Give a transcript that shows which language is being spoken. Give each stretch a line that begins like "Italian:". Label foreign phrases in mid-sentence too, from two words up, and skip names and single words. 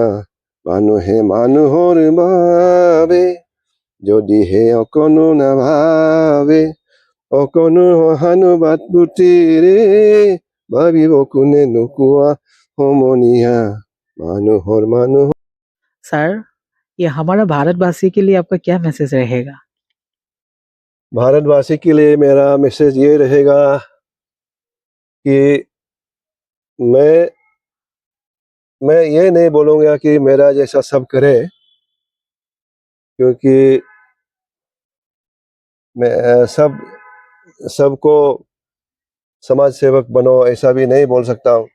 Assamese: মানুহে মানুহৰ বাবে যদিহে অকণো নাভাবে, অকণো সহানুভূতিৰে ভাবিব কোনে নোকোৱা সমনীয়া। মানুহৰ মানুহ।
Hindi: सर ये हमारा भारतवासी के लिए आपका क्या मैसेज रहेगा? भारतवासी के लिए मेरा मैसेज ये रहेगा कि मैं ये नहीं बोलूँगा कि मेरा जैसा सब करे, क्योंकि मैं सबको समाज सेवक बनो ऐसा भी नहीं बोल सकता हूँ।